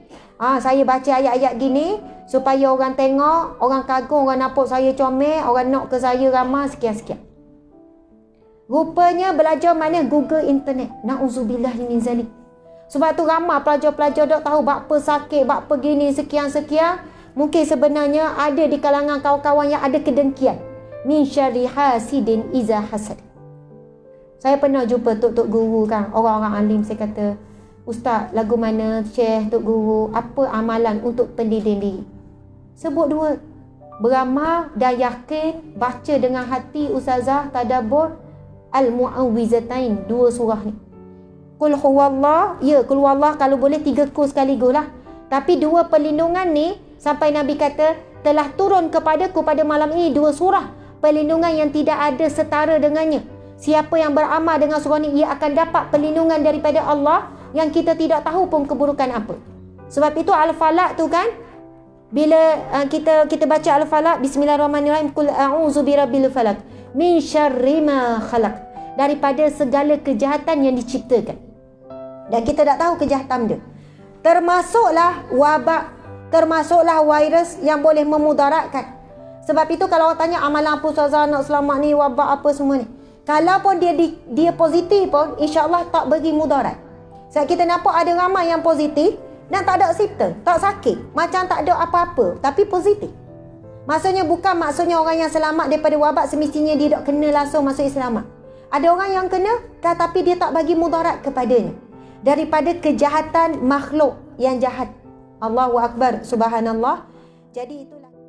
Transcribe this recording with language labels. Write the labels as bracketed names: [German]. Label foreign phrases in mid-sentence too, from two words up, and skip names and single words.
[Malay] Saya baca ayat-ayat gini supaya orang tengok, orang kagum, orang nampak saya comel, orang nak ke saya ramah, sekian-sekian. Rupanya belajar mana? Google internet. [Arabic] نعوذ بالله من ذلك. [Malay] Sebab tu ramai pelajar-pelajar tak tahu bapa sakit, bapa gini, sekian-sekian. Mungkin sebenarnya ada di kalangan kawan-kawan yang ada kedengkian. [Arabic] من شر حاسد إذا حسد. [Malay] Saya pernah jumpa tok-tok guru kan, orang-orang alim. Saya kata, ustaz, lagu mana, syekh, tok guru, apa amalan untuk pendidik diri? Sebut dua. Beramal dan yakin, baca dengan hati, ustazah, tadabbur, Al-Mu'awwizatain, dua surah ni. [Arabic] قل هو الله, [Malay] ya, [Arabic] قل هو الله [Malay] kalau boleh 3 kul sekaligus lah. Tapi 2 perlindungan ni, sampai Nabi kata, telah turun kepadaku pada malam ini 2 surah perlindungan yang tidak ada setara dengannya. Siapa yang beramal dengan surah ni, ia akan dapat perlindungan daripada Allah yang kita tidak tahu pun keburukan apa. Sebab itu Al-Falaq tu kan, bila kita baca Al-Falaq, [Arabic] بسم الله الرحمن الرحيم قل أعوذ برب الفلق من شر ما خلق, [Malay] daripada segala kejahatan yang diciptakan. Dan kita tak tahu kejahatan dia. Termasuklah wabak, termasuklah virus yang boleh memudaratkan. Sebab itu kalau orang tanya amalan apa ustazah nak selamat ni, wabak apa semua ni, kalau pun dia positif pun, [Arabic] إن شاء الله [Malay] tak bagi mudarat. Sebab kita nampak ada ramai yang positif dan tak ada simptom, tak sakit, macam tak ada apa-apa, tapi positif. Bukan maksudnya orang yang selamat daripada wabak semestinya dia tak kena langsung masuk Islam. Ada orang yang kena tetapi dia tak bagi mudarat kepadanya daripada kejahatan makhluk yang jahat. [Arabic] الله أكبر سبحان الله. [Malay] Jadi itulah